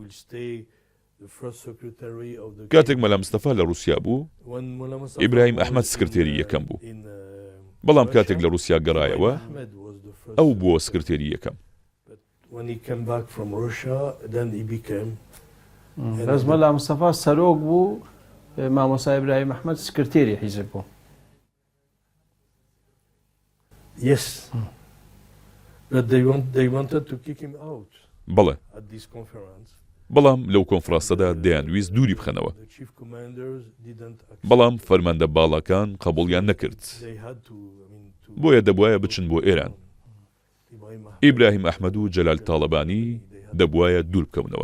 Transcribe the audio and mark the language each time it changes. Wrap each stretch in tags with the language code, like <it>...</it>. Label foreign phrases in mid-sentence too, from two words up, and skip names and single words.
<ckb>کاتێک مەلا مستەفا لە رووسیا بوو ئیبراهیم ئەحمەد سکرتێری یەکەم بوو. بەڵام کاتێک لە رووسیا گەڕایەوە ئەو بووە سکرتێری یەکەم. بەس مەلا مستەفا سەرۆک بوو مامۆستا ئیبراهیم ئەحمەد سکرتێری حیزب بوو.</ckb> <en>Yes. But they wanted to kick him out.</en> <ckb>بەڵێ.</ckb> <en>At this conference.</en> <ckb>بەڵام لەو کۆنفرانسەدا دەیانویست دووری بخەنەوە. بەڵام فەرماندە باڵەکان قبوڵیان نەکرد. بۆیە دەبوایە بچن بۆ ئێران. ئیبراهیم ئەحمەد و جەلال تاڵەبانی دەبوایە دوور بکەونەوە.</ckb>